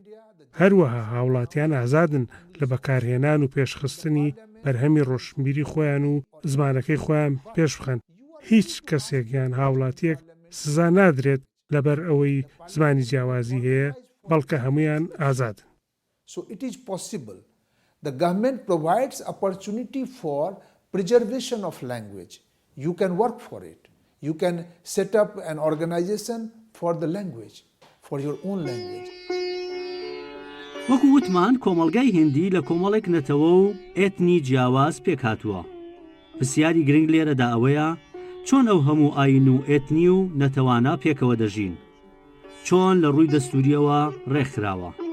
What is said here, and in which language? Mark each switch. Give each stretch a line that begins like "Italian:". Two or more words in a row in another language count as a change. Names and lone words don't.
Central Kurdish: هەروەها هاوڵاتیان ئازادن لە بەکارهێنان و پێشخستنی بەرهەمی ڕۆشنبیری خۆیان و زمانەکەی خۆیان پێش بخەن. هیچ کەسێک یان هاوڵاتیەک سزا نادرێت لەبەر ئەوەی زمانی جیاوازی هەیە، بەڵکە هەمویان ئازادن.
English: So it is possible. The government provides opportunity for preservation of language. You can work for it. You can set up an organization for the language, for your own language.
Central Kurdish: وەکو وتمان کۆمەڵگای هیندی لە کۆمەڵێک نەتەوە و ئێتنی جیاواز پێک هاتووە. پرسیاری گرنگ لێرەدا ئەوەیە چۆن ئەو هەموو ئاین و ئێتنی و نەتەوانە پێکەوە دەژین، چۆن لە ڕووی دەستوریەوە ڕێکخراوە.